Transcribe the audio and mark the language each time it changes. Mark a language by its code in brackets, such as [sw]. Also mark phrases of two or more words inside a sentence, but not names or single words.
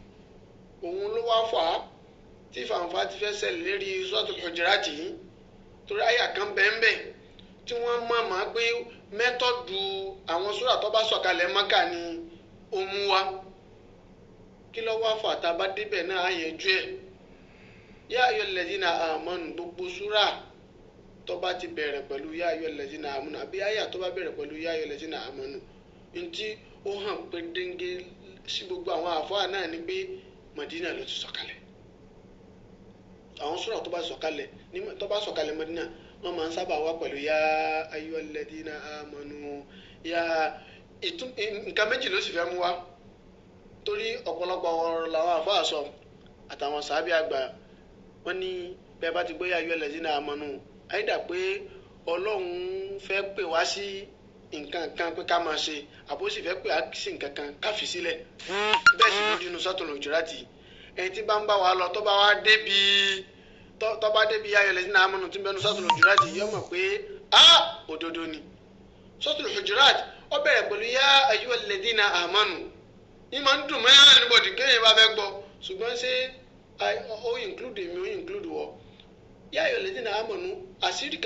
[yo] òun ló wá fà á tí fàǹfà ti fẹ́ ṣẹlẹ̀ lérí Suratul Hujurat yìí. torí àyà kan bẹ́ẹ̀ tí wọ́n mọ̀ pé mẹ́tọ́dù àwọn súrà tó bá sọ̀kalẹ̀ Mákà ni ó mú wá. kí ló wá fà tá a bá débẹ̀ náà á yanjú ẹ̀. [ar] يا أيها الذين آمنوا, [yo] gbogbo súrà tó bá ti bẹ̀rẹ̀ pẹ̀lú [ar] يا أيها الذين آمنوا [yo] àbí àyà tó bá bẹ̀rẹ̀ pẹ̀lú [ar] يا أيها الذين آمنوا, [yo] ntí ó hàn pé déńgé sí gbogbo àwọn àfáà náà ni pé Madina ló ti sọ̀kalẹ̀. àwọn súrà tó bá sọ̀kalẹ̀ Madina wọ́n máa ń sábà wá pẹ̀lú [ar] يا أيها الذين آمنوا. [yo] nǹkan méjì ló sì fẹ́ mú wá. torí ọ̀pọ̀lọpọ̀ ọ̀rọ̀ làwọn àfáà sọ àtàwọn sàábì àgbà. wọ́n ní bẹ́ẹ̀ bá ti gbé [ar] يا أيها الذين آمنوا, [yo] àìdá pé Ọlọ́run fẹ́ pè wá sí nǹkan kan pé ká máa ṣe, àbó sì fẹ́ pè á sí nǹkan kan ká fi sílẹ̀. bẹ́ẹ̀ sì ló dínú Suratul Hujurat. ẹni tí bá ń bá wa lọ tó bá débi [ar] يا أيها الذين آمنوا [yo] tí ń bẹnu Suratul Hujurat yóò mọ̀ pé òdodo ni. Suratul Hujurat ó bẹ̀rẹ̀ pẹ̀lú [ar] يا أيها الذين آمنوا [yo] ní máa ń dùn mọ́ anybody kéèyàn bá fẹ́ gbọ́ ṣùgbọ́n ṣé ó include mi ó include wọ [ar] يا أيها الذين آمنوا [yo] àṣírí kan